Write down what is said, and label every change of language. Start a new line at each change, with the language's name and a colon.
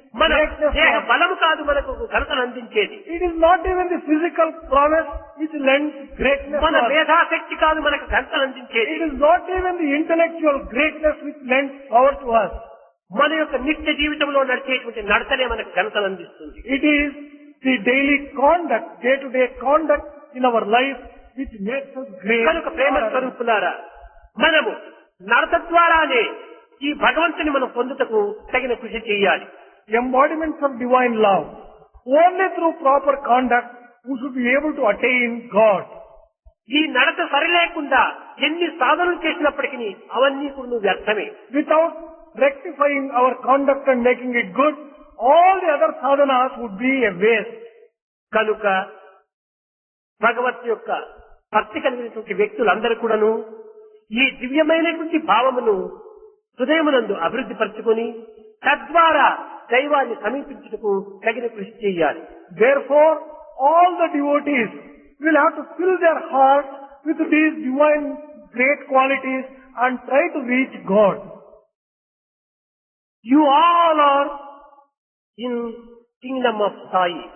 Telugu: మన
English: greatness.
Telugu: దేహ బలము కాదు మనకు ఘనతను అందించేది.
English: It is not even the physical prowess which lends greatness.
Telugu: మన మేధాశక్తి కాదు మనకు ఘనతను అందించేది.
English: It is not even the intellectual greatness which lends power to us.
Telugu: మన యొక్క నిత్య జీవితంలో నడిచేటువంటి నడతనే మనకు ఘనతను అందిస్తుంది.
English: It is the daily conduct, day-to-day conduct in our life which makes us great.
Telugu: కనుక ప్రేమ స్వరూపులారా, మనము నడత ద్వారానే ఈ భగవంతుని మనం పొందుటకు తగిన కృషి చేయాలి.
English: Embodiments of divine love. Only through proper conduct we should be able to attain God.
Telugu: ఈ నడత సరిలేకుండా ఎన్ని సాధనలు చేసినప్పటికీ అవన్నీ కూడా వ్యర్థమే.
English: Without rectifying our conduct and making it good, all the other sadhanas would be a waste.
Telugu: కనుక భగవత్ యొక్క భక్తి కలిగినటువంటి వ్యక్తులందరూ కూడాను ఈ దివ్యమైనటువంటి భావమును హృదయమునందు అభివృద్ధి పరచుకొని తద్వారా దైవాన్ని సమీపించుటకు తగిన కృషి చేయాలి.
English: Therefore, all the devotees will have to fill their hearts with these divine great qualities and try to reach God. You all are in kingdom of Sai.